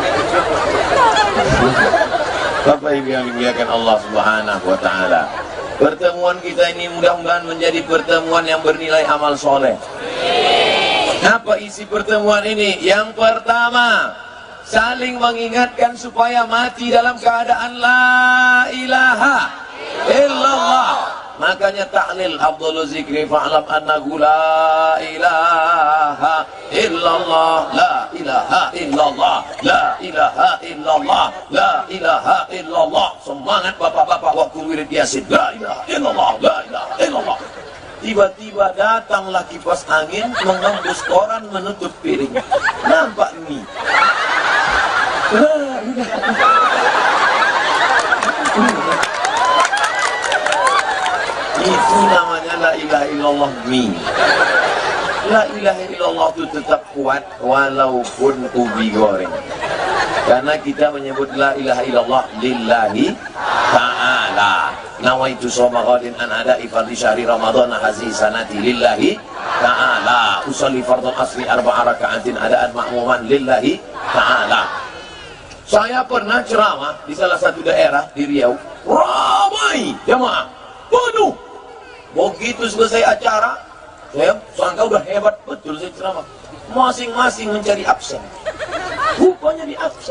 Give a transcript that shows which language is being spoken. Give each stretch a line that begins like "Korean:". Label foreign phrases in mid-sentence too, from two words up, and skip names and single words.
Indonesian: Bapak Ibu yang dimuliakan Allah
Arabic: سبحانه وتعالى,
Indonesian: pertemuan kita ini mudah-mudahan menjadi pertemuan yang bernilai amal soleh. Apa isi pertemuan ini? Yang pertama, saling mengingatkan supaya mati dalam keadaan
Arabic: لا إله إلا الله. Makanya تهليل أفضل الذكر فاعلم أنه لا إله إلا الله، لا إله إلا الله، لا إله إلا الله، لا إله إلا الله.
Indonesian: Semangat bapak-bapak waktu wirid yasin,
Arabic: لا إله إلا الله، لا إله إلا الله.
Indonesian: Tiba-tiba datanglah kipas angin mengembus koran menutup piring. Nampak mie. Itu namanya
Arabic: لا إله إلا الله
Indonesian: mie.
Arabic: لا إله إلا الله
Indonesian: itu tetap kuat walaupun ubi goreng. Karena kita menyebut
Arabic: لا إله إلا الله لله تعالى. نويت صوم غد عن أداء فرض شهر رمضان هذه السنة لله تعالى. أصلي فرض العصر أربع ركعات أداء مأموما لله تعالى.
Indonesian: Saya pernah ceramah di salah satu daerah di Riau. Ramai jemaah, penuh. Begitu selesai acara, saya sangka udah hebat betul saya ceramah. Masing-masing mencari absen. Rupanya di absen.